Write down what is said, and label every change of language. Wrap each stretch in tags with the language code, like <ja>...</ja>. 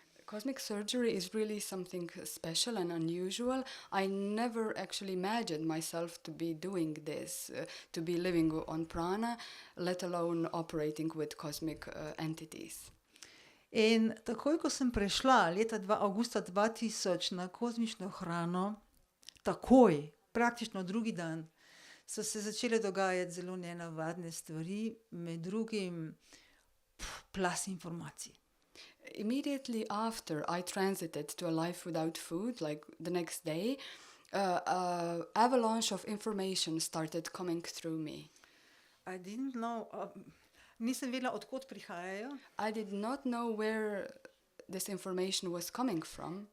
<en>Cosmic surgery is really something special and unusual. I never actually imagined myself to be doing this, to be living on prana, let alone operating with cosmic entities.</en> <sl>In takoj, ko sem prešla avgusta 2000 na kozmično hrano, takoj, praktično drugi dan, so se začele dogajati zelo nenavadne stvari, med drugim plaz informacij.</sl> <en>Immediately after I transited to a life without food, like the next day, avalanche of information started coming through me. I didn't know,</en> <sl>nisem vedela, odkot prihajajo.</sl> <en>I did not know where this information was coming from.</en>